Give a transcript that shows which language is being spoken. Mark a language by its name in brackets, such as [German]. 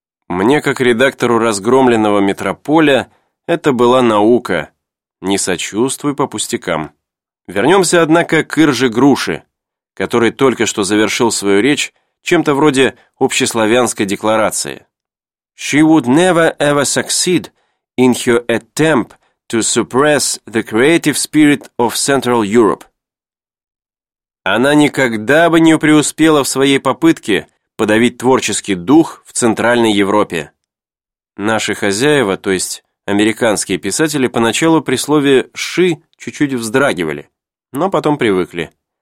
[Russian] Мне, как редактору разгромленного «Метрополя», это была наука. Не сочувствуй по пустякам. Вернемся, однако, к Иржи Груши, который только что завершил свою речь чем-то вроде общеславянской декларации. [English] She would never ever succeed in her attempt to suppress the creative spirit of Central Europe. [Russian] Она никогда бы не преуспела в своей попытке подавить творческий дух в Центральной Европе. Наши хозяева, то есть американские писатели, поначалу при слове «ши» чуть-чуть вздрагивали, но потом привыкли.